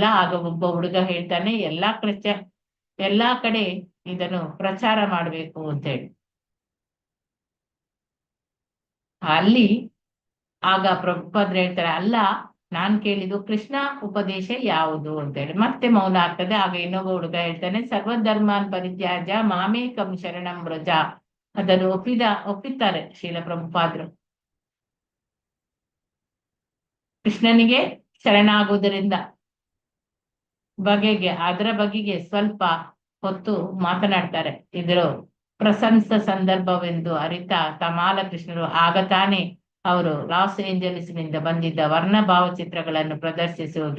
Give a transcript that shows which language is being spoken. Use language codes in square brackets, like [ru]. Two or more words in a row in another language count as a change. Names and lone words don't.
[kn] ಆಗ ಒಬ್ಬ ಹುಡುಗ ಹೇಳ್ತಾನೆ, ಎಲ್ಲಾ ಕಡೆ ಇದನ್ನು ಪ್ರಚಾರ ಮಾಡ್ಬೇಕು ಅಂತೇಳಿ. ಅಲ್ಲಿ ಆಗ ಪ್ರಭುಪಾದರು ಹೇಳ್ತಾರೆ, ಅಲ್ಲ, ನಾನ್ ಕೇಳಿದ್ದು ಕೃಷ್ಣ ಉಪದೇಶ ಯಾವುದು ಅಂತೇಳಿ. ಮತ್ತೆ ಮೌನ ಆಗ್ತದೆ. ಆಗ ಇನ್ನೊಬ್ಬ ಹುಡುಗ ಹೇಳ್ತಾನೆ, [sa] ಸರ್ವಧರ್ಮಾನ್ ಪರಿತ್ಯಾಜ್ಯ ಮಾಮೇಕಂ ಶರಣಂ ವ್ರಜ. [kn] ಅದನ್ನು ಒಪ್ಪಿದ್ದಾರೆ ಶ್ರೀಲ ಪ್ರಭುಪಾದರು. ಕೃಷ್ಣನಿಗೆ ಶರಣಾಗುವುದರಿಂದ ಅದರ ಬಗೆಗೆ ಸ್ವಲ್ಪ ಹೊತ್ತು ಮಾತನಾಡ್ತಾರೆ. ಇದರ ಪ್ರಶಂಸ ಸಂದರ್ಭವೆಂದು ಅರಿತ ತಮಾಲ ಕೃಷ್ಣರು ಆಗ ತಾನೇ ಅವರು ಲಾಸ್ ಏಂಜಲೀಸ್ನಿಂದ ಬಂದಿದ್ದ ವರ್ಣ ಭಾವಚಿತ್ರಗಳನ್ನು ಪ್ರದರ್ಶಿಸುವುದು.